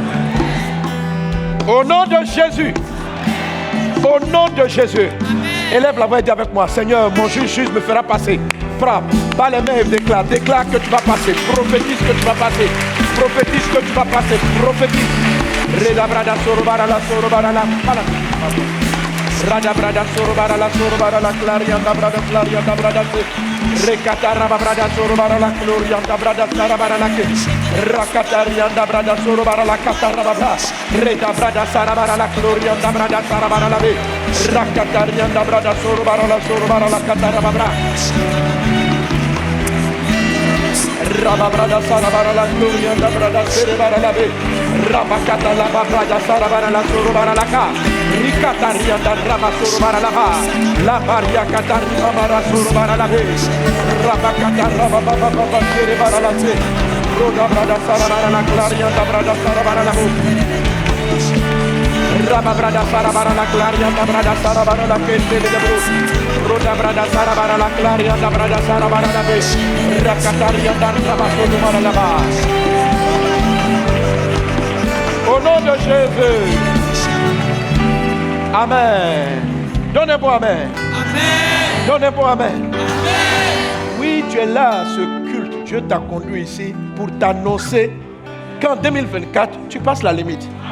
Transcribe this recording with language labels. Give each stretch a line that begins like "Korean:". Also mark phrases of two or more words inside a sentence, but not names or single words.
French: Au nom de Jésus. Au nom de Jésus. Élève la voix et dis avec moi, Seigneur, mon juge me fera passer. Frappe, pas les mains et déclare. Déclare que tu vas passer. Prophétise que tu vas passer. Prophétise que tu vas passer. Prophétise. Redabrada sorobara la sorobara la. Rada brada sorobara la clarianda brada recatara brada sorobara la glorianda brada sarabara la rakatarianda brada sorobara la catara brada reda brada sarabara la glorianda brada sarabara la rakatarianda brada sorobara la catara brada Raba brada sarabara la glorianda brada serebara la rabakata la brada sarabara la sorobara la ka Rikatarianda rama sorobara la baria katarima mara sorobara la rabakata raba baba serebara la roda brada sarabara la glorianda brada sarabara la Raba brada sarabara la glorianda brada sarabara la kente de roda brada sarabara la glorianda brada sarabara la rakatarianda rama sorobara la Au nom de Jésus. Amen. Donnez-moi Amen. Amen. Donnez-moi Amen. Amen. Oui, tu es là à ce culte. Dieu t'a conduit ici pour t'annoncer qu'en 2024, tu passes la limite.